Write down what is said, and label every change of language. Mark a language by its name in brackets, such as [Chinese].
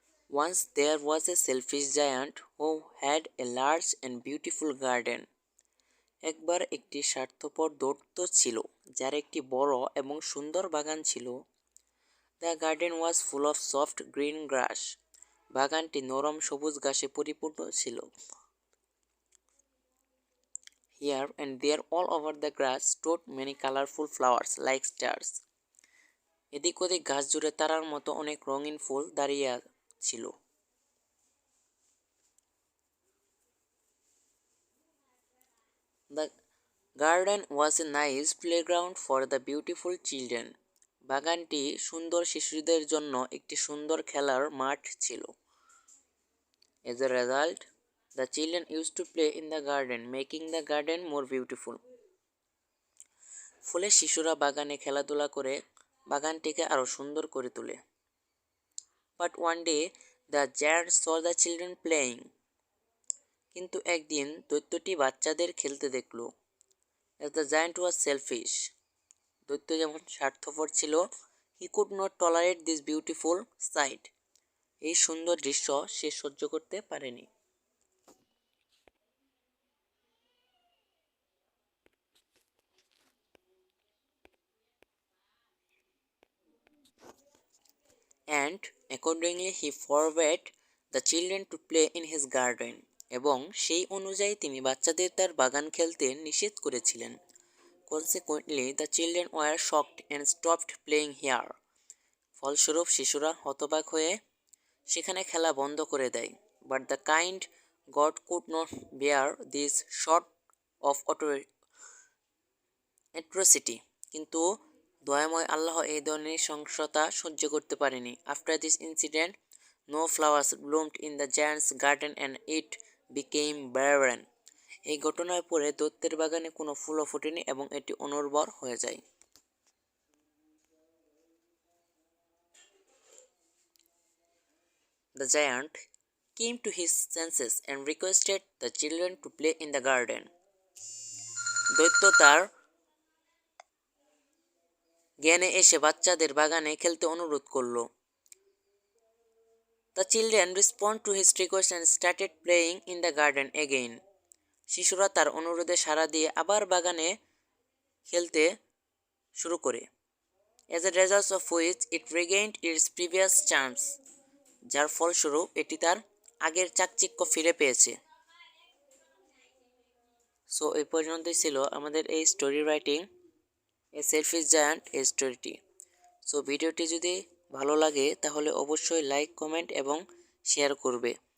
[English] Once there was a selfish giant who had a large and beautiful garden. [Bangla] একবার একটি স্বার্থপর দৈত্য ছিল যার একটি বড় এবং সুন্দর বাগান ছিল। [English] The garden was full of soft green grass. [Bangla] বাগানটি নরম সবুজ ঘাসে পরিপূর্ণ ছিল। [English] Here and there all over the grass stood many colorful flowers like stars. [Bangla] এদিক ওদিক ঘাস জুড়ে তারার মতো অনেক রঙিন ফুল দাঁড়িয়ে ছিল। [English] The garden was a nice playground for the beautiful children. [Bangla] বাগানটি সুন্দর শিশুদের জন্য একটি সুন্দর খেলার মাঠ ছিল। [English] As a result, the children used to play in the garden, making the garden more beautiful. [Bangla] ফলে শিশুরা বাগানে খেলাধুলা করে বাগানটিকে আরো সুন্দর করে তোলে। [English] But one day, the giant saw the children playing. [Bangla] কিন্তু একদিন দৈত্যটি বাচ্চাদের খেলতে দেখল। [English] As the giant was selfish. [Bangla] দৈত্য যেমন স্বার্থপর ছিল, [English] he could not tolerate this beautiful sight. [Bangla] এই সুন্দর দৃশ্য সে সহ্য করতে পারেনি। [English] And accordingly he forbade the children to play in his garden. [Bangla] এবং সেই অনুযায়ী তিনি বাচ্চাদের তার বাগান খেলতে নিষেধ করেছিলেন। [English] Consequently, the children were shocked and stopped playing here. [Bangla] ফলস্বরূপ শিশুরা হতবাক হয়ে সেখানে খেলা বন্ধ করে দেয়। [English] But the kind God could not bear this sort of atrocity. [Bangla] কিন্তু দয়াময় আল্লাহ এই ধরনের সহিংসতা সহ্য করতে পারেনি। [English] After this incident, no flowers bloomed in the giant's garden and it became barren. [Bangla] এই ঘটনার পরে দৈত্যের বাগানে কোনো ফুলও ফোটেনি এবং এটি অনুর্বর হয়ে যায়। [English] The giant came to his senses and requested the children to play in the garden. [Bangla] দৈত্য তার জ্ঞানে এসে বাচ্চাদের বাগানে খেলতে অনুরোধ করল। [English] The children responded to his request and started playing in the garden again. [Bangla] শিশুরা তার অনুরোধে সাড়া দিয়ে আবার বাগানে খেলতে শুরু করে। [English] As a result of which it regained its previous charms. [Bangla] যার ফলস্বরূপ এটি তার আগের চাকচিক্য ফিরে পেয়েছে। সো এই পর্যন্তই ছিল আমাদের এই story writing a selfish giant এই স্টোরিটি। সো ভিডিওটি যদি ভালো লাগে তাহলে অবশ্যই লাইক, কমেন্ট এবং শেয়ার করবে।